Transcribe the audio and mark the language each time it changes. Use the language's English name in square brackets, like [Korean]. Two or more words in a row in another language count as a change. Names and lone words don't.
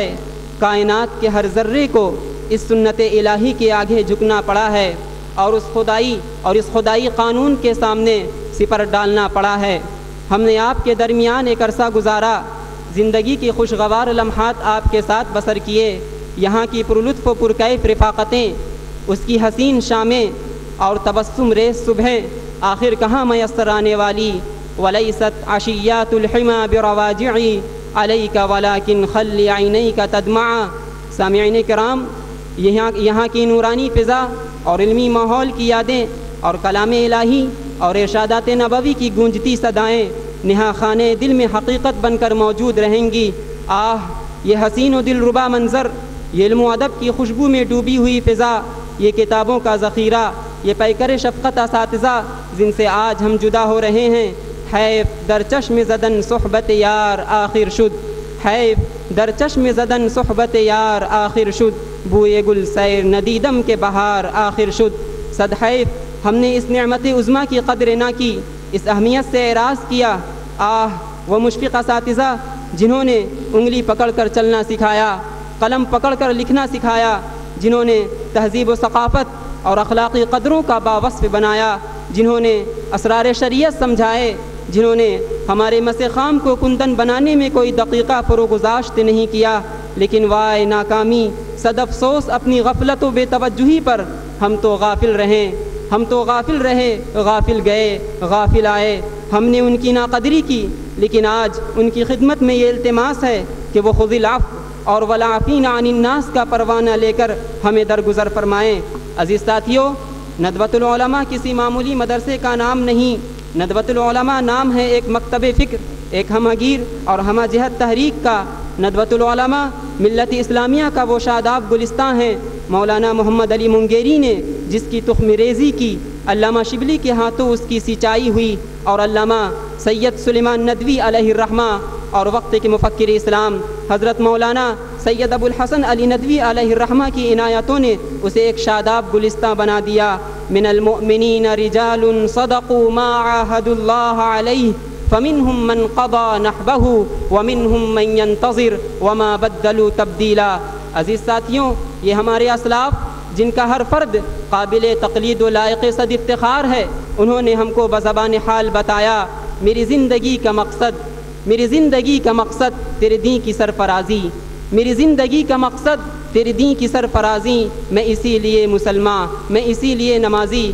[Urdu] کائنات کے ہر ذرے کو اس سنت الہی کے آگے جھکنا پڑا ہے اور اس خدائی قانون کے سامنے سپر ڈالنا پڑا ہے۔ ہم نے آپ کے درمیان ایک عرصہ گزارا، زندگی کی خوشگوار لمحات آپ کے ساتھ بسر کیے، یہاں کی پرلطف و پرکیف رفاقتیں، اس کی حسین شامیں اور تبسم ریز صبحیں آخر کہاں میسر آنے والی۔ [Arabic] ولیست عشیات الحما برواجعی علیک ولکن خلی عینیک تدمعا۔ [Urdu] سامعین کرام، یہاں کی نورانی فضا اور علمی ماحول کی یادیں اور کلام الہی اور ارشادات نبوی کی گونجتی صدائیں نہا خانے دل میں حقیقت بن کر موجود رہیں گی۔ آہ یہ حسین و دل ربا منظر، یہ علم و ادب کی خوشبو میں ڈوبی ہوئی فضا، یہ کتابوں کا ذخیرہ، یہ پیکر شفقت اساتذہ جن سے آج ہم جدا ہو رہے ہیں۔ [Persian] حیف در چشم زدن صحبت یار آخر شد، حیف در چشم زدن صحبت یار آخر شد، بوئے گل سیر ندیدم کے بہار آخر شد۔ [Urdu] صد حیف ہم نے اس نعمت عظمیٰ کی قدر نہ کی، اس اہمیت سے اعراض کیا۔ آہ وہ مشفق اساتذہ جنہوں نے انگلی پکڑ کر چلنا سکھایا، قلم پکڑ کر لکھنا سکھایا، جنہوں نے تہذیب و ثقافت اور اخلاقی قدروں کا باوصف بنایا، جنہوں نے اسرار شریعت سمجھائے، جنہوں نے ہمارے مس خام کو کندن بنانے میں کوئی دقیقہ فروگزاشت نہیں کیا، لیکن وائے ناکامی، صد افسوس اپنی غفلت و بے توجہی پر ہم تو غافل رہے، غافل گئے، غافل آئے۔ ہم نے ان کی ناقدری کی، لیکن آج ان کی خدمت میں یہ التماس ہے کہ وہ [Arabic] خذ العفو [Urdu] اور [Arabic] والعافین عن الناس [Urdu] کا پروانہ لے کر ہمیں درگزر فرمائیں۔ عزیز ساتھیو، ندوۃ العلماء کسی معمولی مدرسے کا نام نہیں، ندوۃ العلماء نام ہے ایک مکتب فکر، ایک ہمہ گیر اور ہمہ جہت تحریک کا۔ ندوۃ العلماء ملت اسلامیہ کا وہ شاداب گلستان ہے مولانا محمد علی منگیری نے جس کی تخم ریزی کی، علامہ شبلی کے ہاتھوں اس کی سینچائی ہوئی، اور علامہ سید سلیمان ندوی علیہ الرحمہ اور وقت کے مفکر اسلام حضرت مولانا سید ابو الحسن علی ندوی علیہ الرحمہ کی عنایتوں نے اسے ایک شاداب گلستہ بنا دیا۔ [Arabic] من المؤمنین رجال صدقوا ما عاہدوا اللہ علیہ فمنہم من قضى نحبہ ومنہم من ينتظر وما بدلوا تبدیلا۔ [Urdu] عزیز ساتھیوں، یہ ہمارے اسلاف جن کا ہر فرد قابل تقلید و لائق صد افتخار ہے، انہوں نے ہم کو بزبان حال بتایا، میری زندگی کا مقصد تیرے دین کی سرفرازی، میری زندگی کا مقصد تیرے دین کی سرفرازی، میں اسی لیے مسلمان، میں اسی لیے نمازی۔